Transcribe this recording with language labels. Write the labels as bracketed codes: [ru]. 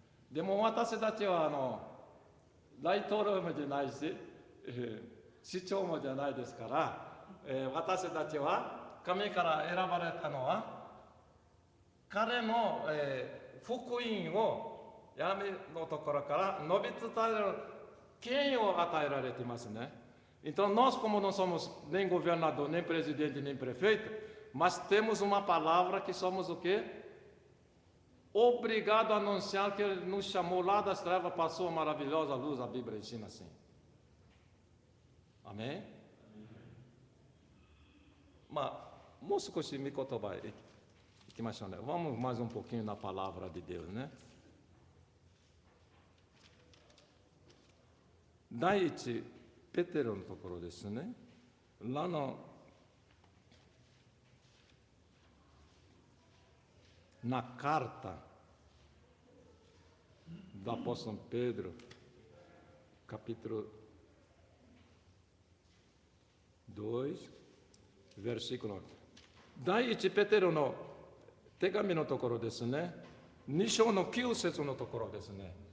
[ja] でも私たちは大統領もじゃないし、市長もじゃないですから、私たちは神から選ばれたのは彼の、福音を闇のところから述べ伝える権威を与えられていますね。 [pt] Então nós, como não somos nem governador, nem presidente, nem prefeito, mas temos uma palavra que somos o quê? Obrigado a anunciar que Ele nos chamou lá das trevas para a sua maravilhosa luz. A Bíblia ensina assim. Amém? [ja] Mas, もう少し御言葉へ行きましょうね。 [pt] Vamos mais um pouquinho na palavra de Deus, né? [ja] 第一ペテロのところですね。 [pt] Lá na carta do apóstolo Pedro, capítulo 2, versículo [ja] 第一ペテロの手紙のところですね。 2章の9節のところですね。